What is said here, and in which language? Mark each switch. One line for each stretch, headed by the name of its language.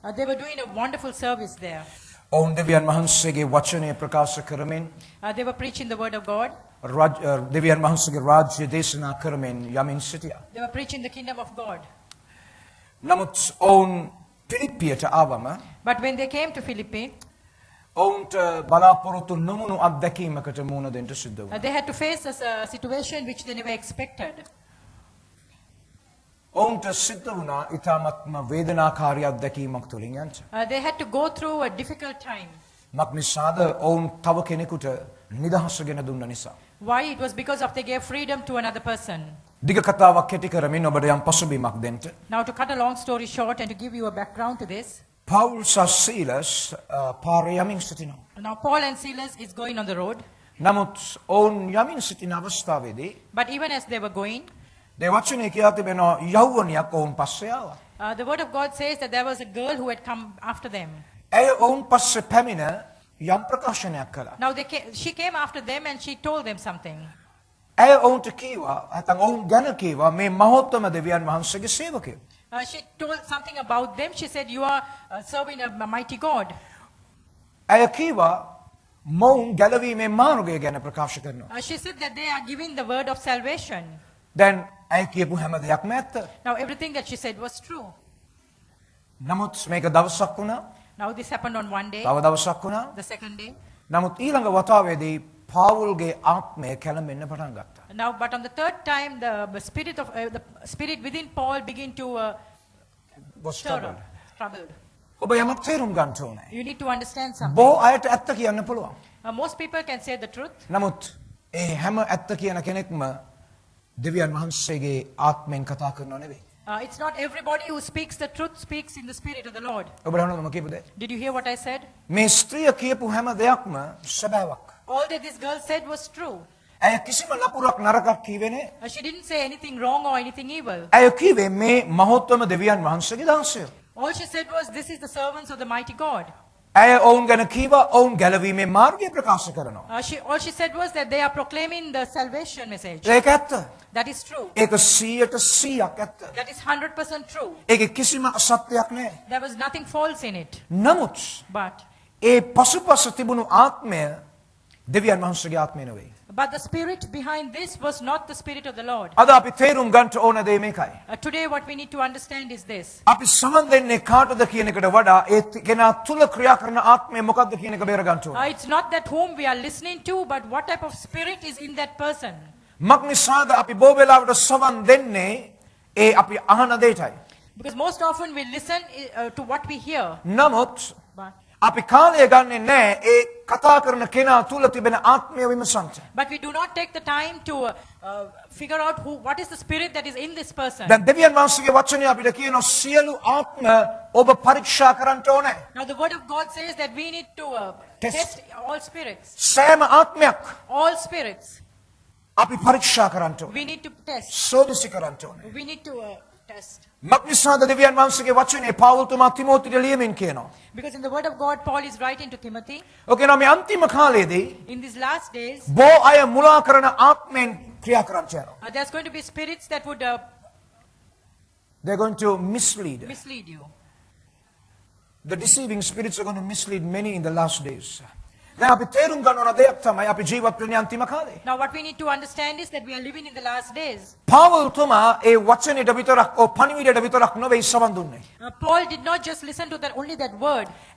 English: They were doing a wonderful service there.
Sinhala: ඔවුන් දෙවියන් වහන්සේගේ වචනය ප්‍රකාශ කරමින්
English: They were preaching the word of God.
Sinhala: දෙවියන් වහන්සේගේ රාජ්‍ය දේශනා කරමින් යමින් සිටියා.
English: They were preaching the kingdom of God.
Sinhala: නමුත් ඔවුන් පිලිප්පියට ආවම
English: But when they came to Philippi,
Sinhala: ඔවුන්ට බලාපොරොත්තු නොවුණු අත්දැකීමකට මුහුණ දෙන්න සිද්ධ වුණා.
English: they had to face a situation which they never expected.
Sinhala: ඔවුන්ට සිද්ධ වුණා ඊටාත්ම වේදනාකාරී අත්දැකීමක් තුලින් යන්න.
English: They had to go through a difficult time.
Sinhala: මක් නිසාද ඔවුන් තව කෙනෙකුට නිදහස ගෙන දුන්න නිසා.
English: Why? It was because of they gave freedom to another person.
Sinhala: දිග කතාවක් කෙටි කරමින් ඔබට යම් පසුබිමක් දෙන්න.
English: Now to cut a long story short and to give you a background to this.
Sinhala: පවුල් සහ සීලස් පාරේ යමින් සිටිනවා.
English: Now Paul and Silas is going on the road.
Sinhala: නමුත් ඔවුන් යමින් සිටින අවස්ථාවේදී
English: But even as they were going,
Sinhala: ඒ වචනේ කියා තිබෙනවා යෞවනියක් ඔවුන් පස්සේ ආවා.
English: the word of God says that there was a girl who had come after them.
Sinhala: ඇය ඔවුන් පස්සේ පැමිණ යම් ප්‍රකාශනයක් කළා.
English: Now she came after them and she told them something.
Sinhala: ඇය ඔවුන්ට කීවා නැත්නම් ඔවුන් ගැන කීවා මේ මහෝත්තම දෙවියන් වහන්සේගේ සේවකයෝ.
English: She told something about them. She said, you are serving a mighty God.
Sinhala: ඇය කීවා මොවුන් ගැලවීමේ මාර්ගය ගැන ප්‍රකාශ කරනවා.
English: She said that they are giving the word of salvation.
Sinhala: දැන් ඇය කියපු හැම දෙයක්ම ඇත්ත.
English: Now everything that she said was true.
Sinhala: නමුත් මේක දවසක් වුණා.
English: Now this happened on one day,
Sinhala: තව දවසක් වුණා.
English: the second day.
Sinhala: නමුත් ඊළඟ වතාවේදී පාවුල්ගේ ආත්මය කැළඹෙන්න පටන් ගත්තා.
English: Now, but on the third time, the spirit within Paul began to stir up, troubled.
Sinhala: ඔබ යමක් තේරුම් ගන්න ඕනේ.
English: You need to understand something.
Sinhala: බොහෝ අයට ඇත්ත කියන්න පුළුවන්.
English: Most people can say the truth.
Sinhala: නමුත් ඒ හැම ඇත්ත කියන කෙනෙක්ම දෙවියන් වහන්සේගේ ආත්මෙන් කතා කරනව නෙවෙයි.
English: It's not everybody who speaks the truth speaks in the spirit of the Lord.
Sinhala: ඔබ හඳුනන මම කියපු දේ.
English: Did you hear what I said?
Sinhala: මේ ස්ත්‍රිය කියපු හැම දෙයක්ම සැබෑවක්.
English: All that this girl said was true.
Sinhala: ඇය කිසිම නපුරක් නරකක් කිව්වේ නෑ.
English: She didn't say anything wrong or anything evil.
Sinhala: ඇය කිව්වේ මේ මහෝත්තම දෙවියන් වහන්සේගේ දාසය.
English: All she said was, this is the servants of the mighty God.
Sinhala: ඇය ඔවුන් ගැන කීවා ඔවුන් ගැලවීමේ මාර්ගය ප්‍රකාශ කරනවා.
English: All she said was that they are proclaiming the salvation message.
Sinhala: ඒක ඇත්ත.
English: That is true.
Sinhala: ඒක 100% ඇත්ත.
English: That is 100% true.
Sinhala: ඒකේ කිසිම අසත්‍යයක් නෑ.
English: There was nothing false in it.
Sinhala: නමුත්
English: But
Sinhala: ඒ පසුපස තිබුණු ආත්මය දෙවියන් වහන්සේගේ ආත්මය නෙවෙයි.
English: But the spirit behind this was not the spirit of the Lord.
Sinhala: අද අපි තේරුම් ගන්නට ඕන දේ මේකයි.
English: Today what we need to understand is this.
Sinhala: අපි සමන් දෙන්නේ කාටද කියන එකට වඩා ඒ කෙනා තුල ක්‍රියා කරන ආත්මය මොකක්ද කියන එක බේර ගන්න ඕන.
English: It's not that whom we are listening to, but what type of spirit is in that person.
Sinhala: මක්නිසාද අපි බොහෝ වෙලාවට සමන් දෙන්නේ ඒ අපි අහන දෙයටයි.
English: Because most often we listen to what we hear.
Sinhala: නමුත්
English: But,
Sinhala: අපි කාලය ගන්නෙ නැහැ ඒ කතා කරන කෙනා තුල තිබෙන ආත්මය විමසන්න.
English: but we do not take the time to figure out what is the spirit that is in this person.
Sinhala: දැන් දෙවියන් වහන්සේගේ වචනය අපිට කියනවා සියලු ආත්ම ඔබ පරීක්ෂා කරන්න ඕනේ.
English: Now the word of God says that we need to test all spirits.
Sinhala: සෑම ආත්මයක්
English: All spirits.
Sinhala: අපි පරීක්ෂා කරන්න ඕනේ.
English: We need to test.
Sinhala: සෝදිසි කරන්න ඕනේ.
English: We need to test.
Sinhala: මක්නිසාද දෙවියන් වහන්සේගේ වචනේ පාවුල්තුමා තිමෝතිට ලියමින් කියනවා.
English: Because in the word of God, Paul is writing to Timothy,
Sinhala: ඔකේ නම් මේ අන්තිම කාලයේදී
English: in these last days,
Sinhala: බොහෝ අය මුලා කරන ආත්මෙන් ක්‍රියා කරන්න යනවා.
English: there's going to be spirits that would They're going to mislead. mislead you. The deceiving spirits are going to mislead many in the last days.
Sinhala: දැන් අපි තේරුම් ගන්න ඕන දෙයක් තමයි අපි ජීවත් වෙන්නේ අන්තිම කාලේ.
English: Now what we need to understand is that we are living in the last days.
Sinhala: පාවුල්තුමා ඒ වචනේට විතරක් ඔව් පණිවිඩයට විතරක් නොවේ සවන් දුන්නේ.
English: Paul did not just listen to that only that word.